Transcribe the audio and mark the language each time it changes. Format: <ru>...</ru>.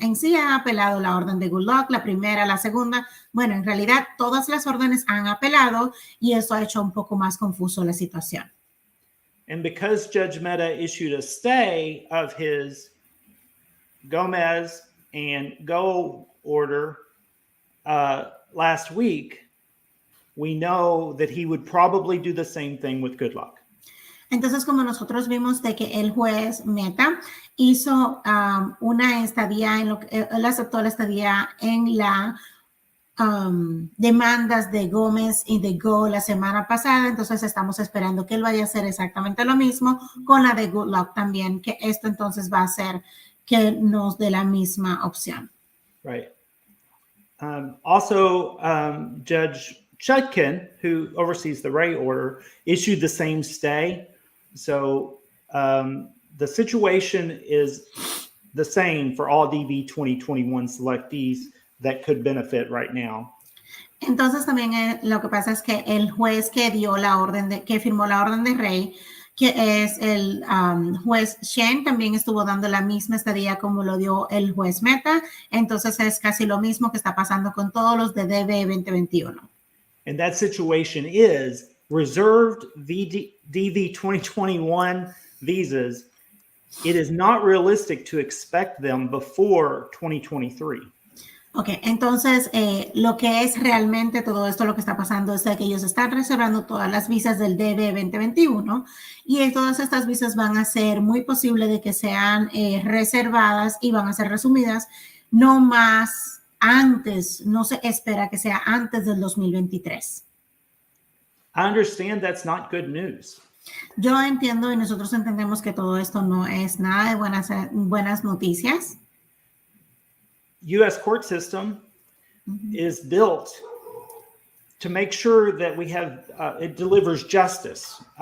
<es>En sí ha apelado la orden de Good Luck, la primera, la segunda. Bueno, en realidad todas las órdenes han apelado y eso ha hecho un poco más confuso la situación.</es> <en>And because Judge Mehta issued a stay of his Gomez and Go order last week, we know that he would probably do the same thing with Good Luck.</en> <es>Entonces, como nosotros vimos de que el juez Mehta hizo una estadía, él aceptó la estadía en la demandas de Gómez y de Go la semana pasada, entonces estamos esperando que él vaya a hacer exactamente lo mismo con la de Good Luck también, que esto entonces va a hacer que nos dé la misma opción.</es> <en>Right. Also, Judge Chutkin, who oversees the Ray order, issued the same stay. So the situation is the same for all DV 2021 selectees that could benefit right now.</en> <es>Entonces también lo que pasa es que el juez que dio la orden que firmó la orden de Rey, que es el juez Shen, también estuvo dando la misma estadía como lo dio el juez Mehta. Entonces es casi lo mismo que está pasando con todos los de DV 2021.</es> <en>And that situation is reserved DV 2021 visas. It is not realistic to expect them before 2023.</en> <es>Ok, entonces lo que es realmente todo esto, lo que está pasando es que ellos están reservando todas las visas del DV 2021 y todas estas visas van a ser muy posible de que sean reservadas y van a ser resumidas no más antes, no se espera que sea antes del 2023.</es> <en>I understand that's not good news.</en> <es>Yo entiendo y nosotros entendemos que todo esto no es nada de buenas noticias.</es> <en>U.S. court system is built to make sure that we have it delivers justice.</en>